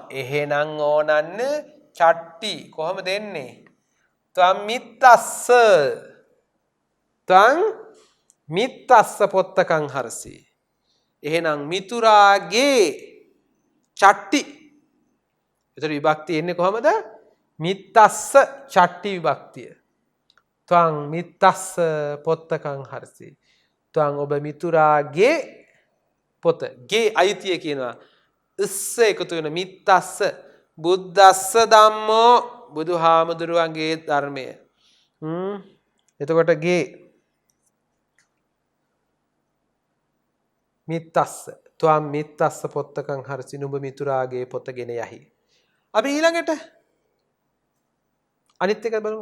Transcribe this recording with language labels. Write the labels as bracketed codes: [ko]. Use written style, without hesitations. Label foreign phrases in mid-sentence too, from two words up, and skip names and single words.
[si] එහෙනම් ඕනන්න චට්ටි කොහොම දෙන්නේ? [pi] තුවං මිත්තස්ස. තුවං මිත්තස්ස පොත්තකං හරසි. [si] එහෙනම් මිතුරාගේ චට්ටි. එතකොට විභක්තිය එන්නේ කොහමද? මිත්තස්ස චට්ටි විභක්තිය. [pi] ත්වං මිත්තස්ස පොත්තකං හරසි. [si] ත්වං ඔබ මිතුරාගේ පොත. ගේ අයිතිය කියනවා. ඉස්ස එකතු වෙන [pi] මිත්තස්ස බුද්දස්ස ධම්මෝ [si] බුදුහාමුදුරුවන්ගේ ධර්මය. එතකොට ගේ [pi] මිත්තස්ස ත්වං මිත්තස්ස පොත්තකං හරසි. [si] නුඹ මිතුරාගේ පොතගෙන යහි. අපි ඊළඟට අනිත් එක බලමු.